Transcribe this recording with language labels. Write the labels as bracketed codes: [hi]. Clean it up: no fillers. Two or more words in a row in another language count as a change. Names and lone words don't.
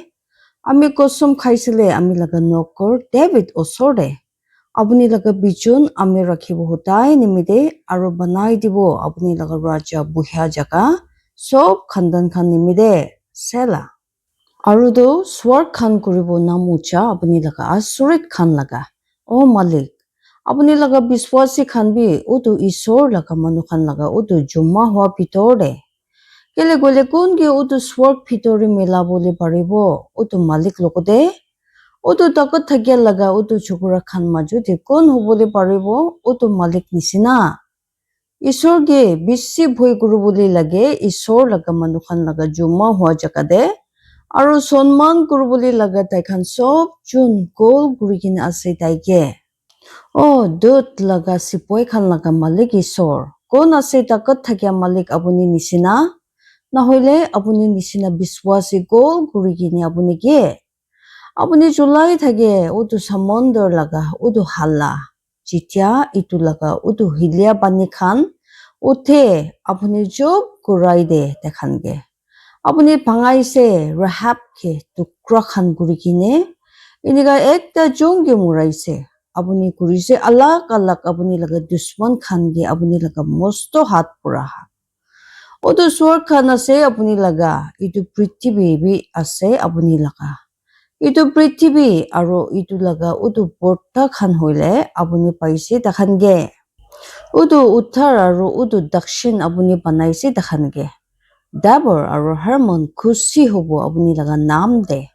[nag] Ami kosum khaisile ami laga nokor David osorde. Abuni laga bijun ami rakhibo hutai nimide aro banai dibo abuni laga raja buhya jaga sob khandan khan nimide sela. Arudo swar khan kuribo namucha abuni laga asurit khan laga. O Malik, apuni laga biswasi khan bi utu isor laga manu khan laga utu juma hua pitore. Kele gole kun ge utu swark pitori mela bole paribo utu Malik lokode. Utu takot thakya laga utu chukura khan maju de kun hubole paribo utu Malik nisina. Isor ge bisi bhoi guru bole lage isor laga manu khan laga juma hua jakade. Aru sonman kurubuli laga tai khan sob chun gol gurigin ase taike. Oh, dut laga sipoi khan laga malik isor. Kon ase takot thakya malik abuni nisina. Nahoile abuni nisina biswasi gol gurigin abuni ge. Abuni julai thage utu samondor laga utu hala. Jitya itu laga utu hilya bani khan. Uthe abuni job kurai de tekhan ge. Apuni pangaise Rahab ke tukra khan gurikine iniga ekta jonge muraise apuni kurise alak alak apuni laga dusman khan ge apuni laga mosto hat puraha odo swar khan ase apuni laga itu prithvi bi ase apuni laga itu prithvi aro itu laga udu porta khan hoile apuni paise takhan ge udu uttar aro udu dakshin apuni banaise takhan ge Dabor aro Hermon kusi hobo abuni laga naam de.